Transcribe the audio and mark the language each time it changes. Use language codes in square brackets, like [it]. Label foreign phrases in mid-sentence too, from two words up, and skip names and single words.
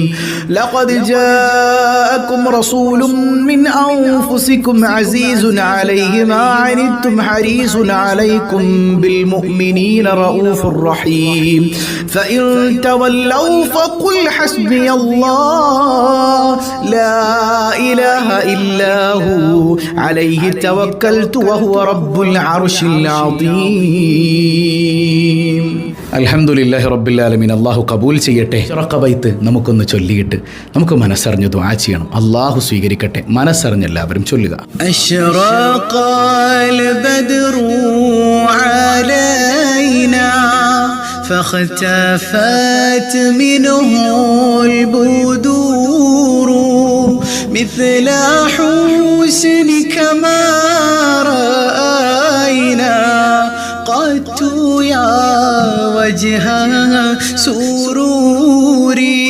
[ar] لقد جاءكم رسول من أنفسكم عزيز عليه ما عنتم حريص عليكم بالمؤمنين رؤوف رحيم. فإن تولوا فقل حسبي الله لا إله إلا هو عليه توكلت وهو رب العرش العظيم. الحمد لله رب العالمين. [ml] അള്ളാഹു കബൂൽ ചെയ്യട്ടെ. റഖബൈത്ത് നമുക്കൊന്ന് ചൊല്ലിയിട്ട് നമുക്ക് മനസ്സറിഞ്ഞ് ദുആ ചെയ്യണം. അള്ളാഹു സ്വീകരിക്കട്ടെ. മനസ്സറിഞ്ഞ് എല്ലാവരും ചൊല്ലുക. [ar] أشرق البدر علينا فاختفت منه البدور مثل حسنك ما رأينا قط يا وجه سروري.